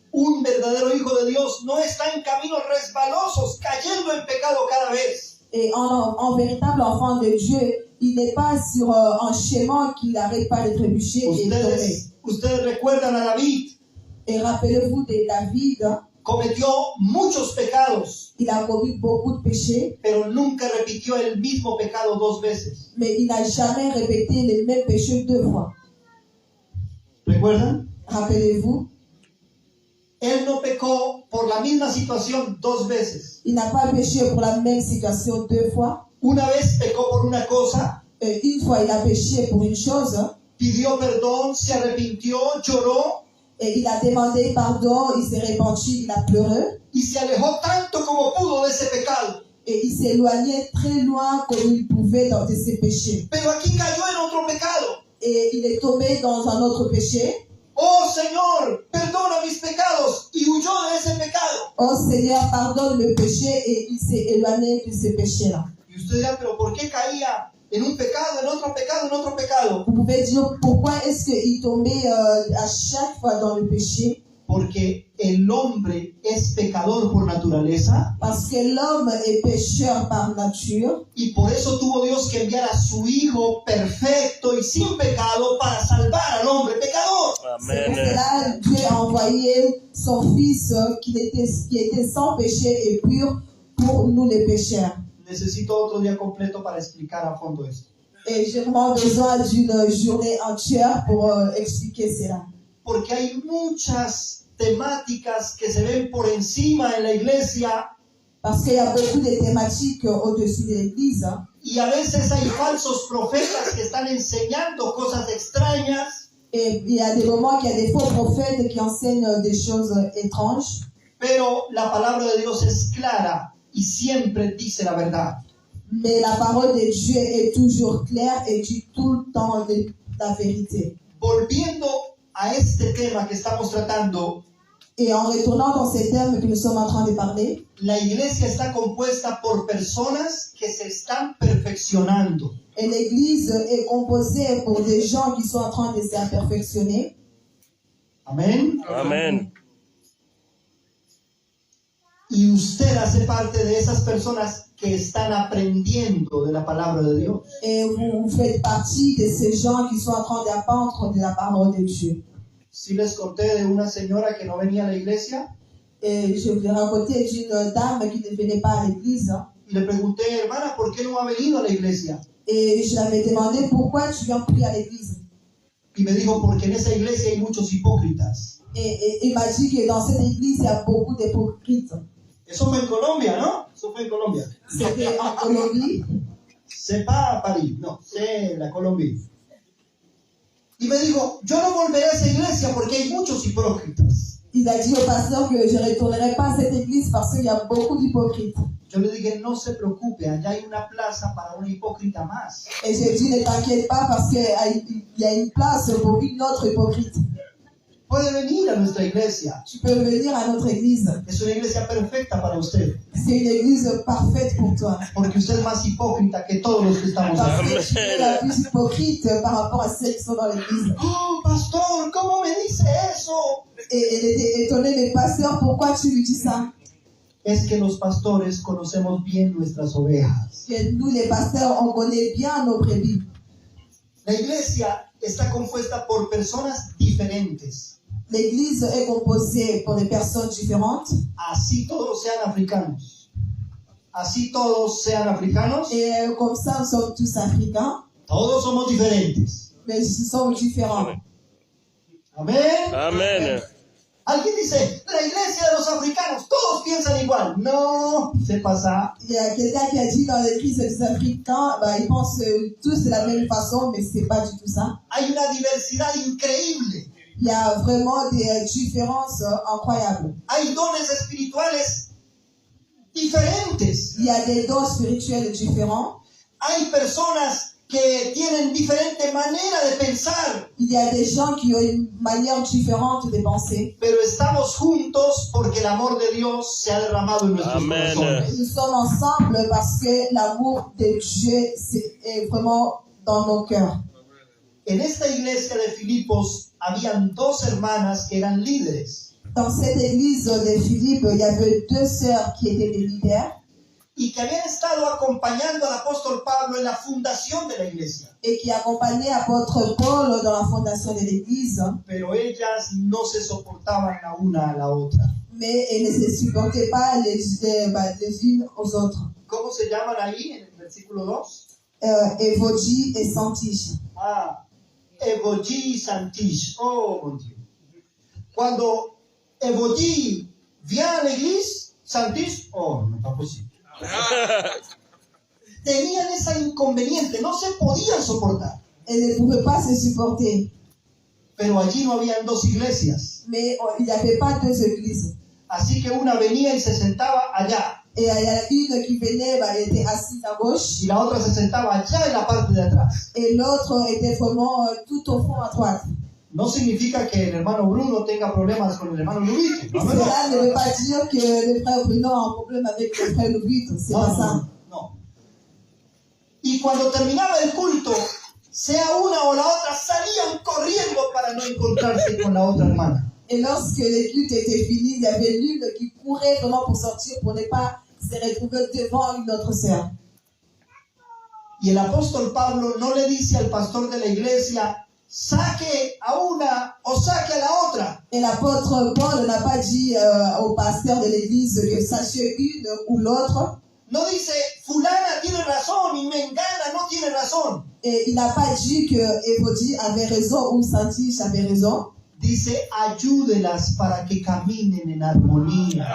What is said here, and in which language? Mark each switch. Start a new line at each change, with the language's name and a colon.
Spanish: Un verdadero hijo de Dios no está en caminos resbalosos, cayendo en pecado cada vez.
French: Et un véritable enfant de Dieu, il n'est pas sur un chemin qui n'arrête pas de trébucher et tomber.
Spanish: Ustedes recuerdan a David,
French: Et rappelez-vous de David,
Spanish: cometió muchos pecados,
French: il a commis beaucoup de péchés,
Spanish: pero nunca repitió el mismo pecado 2 veces.
French: mais il n'a jamais répété les mêmes péchés 2 fois.
Spanish: ¿Recuerdan?
French: Rappelez-vous,
Spanish: Él no pecó por la misma situación 2 veces.
French: il n'a pas péché pour la même situation 2 fois.
Spanish: Una vez pecó por una cosa,
French: Une fois, il a péché pour une chose,
Spanish: pidió perdón, se arrepintió, lloró
French: et il a demandé pardon, il s'est repenti, il a pleuré,
Spanish: y se alejó tanto como pudo de ese pecado.
French: et il s'est éloigné très loin comme il pouvait de ses péchés.
Spanish: Pero aquí cayó en otro pecado.
French: Et il est tombé dans un autre péché.
Spanish: Oh Señor, perdona mis pecados, y huyó de ese pecado.
French: Oh Seigneur, pardonne le péché, et il s'est éloigné de ce péché-là.
Spanish: Y usted dirá, pero ¿por qué caía en un pecado, en otro pecado, en otro pecado?
French: Vous pouvez dire pourquoi est-ce qu'il tombait à chaque fois dans le péché?
Spanish: Porque el hombre es pecador por naturaleza
French: Parce que l'homme est pécheur par nature,
Spanish: y por eso tuvo Dios que enviar a su Hijo perfecto y sin pecado para salvar al hombre pecador.
French: c'est pour Amen. cela que Dieu a envoyé son Fils qui était sans péché et pur pour nous les pécheurs.
Spanish: Necesito otro día completo para explicar a fondo esto.
French: Et j'ai vraiment besoin d'une journée entière pour expliquer cela.
Spanish: Porque hay muchas temáticas que se ven por encima en la iglesia
French: Parce qu'il y a beaucoup de thématiques au-dessus de l'Église.
Spanish: y a veces hay falsos profetas que están enseñando cosas extrañas,
French: Et il y a des moments qu'il y a des faux prophètes qui enseignent des choses étranges.
Spanish: pero la palabra de Dios es clara y siempre dice la verdad.
French: Mais la parole de Dieu est toujours claire et dit tout le temps la vérité.
Spanish: Volviendo a este tema que estamos tratando,
French: Et en retournant dans ces termes que nous sommes en train de parler,
Spanish: la iglesia está compuesta por personas que se están perfeccionando.
French: et l'Église est composée pour des gens qui sont en train de se perfectionner.
Spanish: Amén.
French: Amen.
Spanish: Y usted hace parte de esas personas que están aprendiendo de la palabra de Dios.
French: Et vous faites partie de ces gens qui sont en train d'apprendre de la parole de Dieu.
Spanish: Si les conté de una señora que no venía a la iglesia
French: Et je vous ai raconté d'une dame qui ne venait pas à l'église.
Spanish: y le pregunté, hermana, ¿por qué no ha venido a la iglesia?
French: Et je l'avais demandé pourquoi tu viens prier à l'église.
Spanish: Y me dijo, porque en esa iglesia hay muchos hipócritas.
French: Et il m'a dit que dans cette église, il y a beaucoup d'hypocrites.
Spanish: Eso fue en Colombia, ¿no? Eso fue en Colombia.
French: C'était en Colombie. C'est pas París,
Spanish: no,
French: c'est la Colombia.
Spanish: Y me dijo, yo no volveré a esa iglesia porque hay muchos hipócritas.
French: Il a dit au pasteur que je ne retournerai pas à cette église parce qu'il y a beaucoup d'hypocrites.
Spanish: Yo le dije, no se preocupe, allá hay una plaza para un hipócrita más.
French: Et j'ai dit, ne t'inquiète pas parce qu'il y a une place pour une autre hypocrite.
Spanish: Puede venir a nuestra iglesia.
French: Tu peux venir à notre église.
Spanish: Es una iglesia perfecta para usted.
French: C'est une église parfaite pour toi.
Spanish: Porque usted es más hipócrita que todos los que estamos
French: Parce
Spanish: aquí.
French: que tu es la plus hypocrite par rapport à celles qui sont dans l'église.
Spanish: Oh, pastor, ¿cómo me dice eso?
French: Et elle était étonnée, mais pasteur, pourquoi tu lui dis ça?
Spanish: Es que los pastores conocemos bien nuestras ovejas.
French: Que nous, les pasteurs, on connaît bien nos brebis.
Spanish: La iglesia está compuesta por personas diferentes.
French: L'église est composée pour des personnes différentes.
Spanish: Así todos sean africanos. Así todos sean africanos.
French: Et comme ça, nous sommes tous africains,
Spanish: Todos somos diferentes.
French: mais nous sommes différents.
Spanish: Amén.
French: Amen.
Spanish: Alguien dice, la iglesia de los africanos, todos piensan igual.
French: No, c'est pas ça. Il y a quelqu'un qui a dit dans l'église des Africains, bah, ils pensent tous de la même façon, mais c'est pas du tout ça.
Spanish: Hay una diversidad increíble.
French: Il y a vraiment des différences incroyables.
Spanish: Hay dones espirituales diferentes.
French: Il y a des dons spirituels différents.
Spanish: Hay personas que tienen diferente manera de pensar,
French: Il y a des gens qui ont une manière différente de penser.
Spanish: pero estamos juntos porque el amor de Dios se ha derramado en nuestros Amén. corazones.
French: Nous sommes ensemble parce que l'amour de Dieu est vraiment dans nos cœurs.
Spanish: En esta iglesia de Filipos habían dos hermanas que eran líderes
French: Dans cette église de Philippe, il y avait deux sœurs qui étaient des leaders
Spanish: y que habían estado acompañando al apóstol Pablo en la fundación de la iglesia,
French: et qui accompagnaient l'apôtre Paul dans la fondation de l'église,
Spanish: pero ellas no se soportaban la una a la otra.
French: mais elles ne se supportaient pas les unes aux autres.
Spanish: ¿Cómo se llaman ahí en el versículo 2?
French: Évodie et Santige. Ah, Evoji y Santish. Oh, mon Dieu.
Spanish: Cuando Evoji
French: vient à l'église,
Spanish: Santish, oh, no es posible. Tenían esa inconveniente, no se podían soportar.
French: Elles ne pouvaient pas se supporter,
Spanish: Pero allí no habían dos iglesias.
French: mais il n'y avait pas deux églises.
Spanish: Así que una venía y se sentaba allá,
French: Et il y a une qui venait, bah, elle était assise à gauche,
Spanish: y la otra se sentaba allá en la parte de atrás.
French: et l'autre était vraiment tout au fond à droite.
Spanish: No significa que el hermano Bruno tenga problemas con el hermano Luis. No, no, no.
French: Cela ne veut pas dire que le frère Bruno a un problème avec le frère Louis, c'est pas ça.
Spanish: No. Y cuando terminaba el culto, sea una o la otra, salían corriendo para no encontrarse con la otra hermana.
French: Et lorsque les cultes étaient finis, il y avait l'une qui courait vraiment pour sortir, pour ne pas se retrouver devant une autre sœur.
Spanish: Y el apóstol Pablo no le dice al pastor de la iglesia, saque a una o saque a la otra.
French: Et l'apôtre Paul n'a pas dit au pasteur de l'église que sachez une ou l'autre.
Spanish: No dice, fulana tiene razón y mengana no tiene razón.
French: Et il n'a pas dit que Évodie avait raison ou Santige avait raison.
Spanish: Dice, ayúdelas para que caminen en armonía.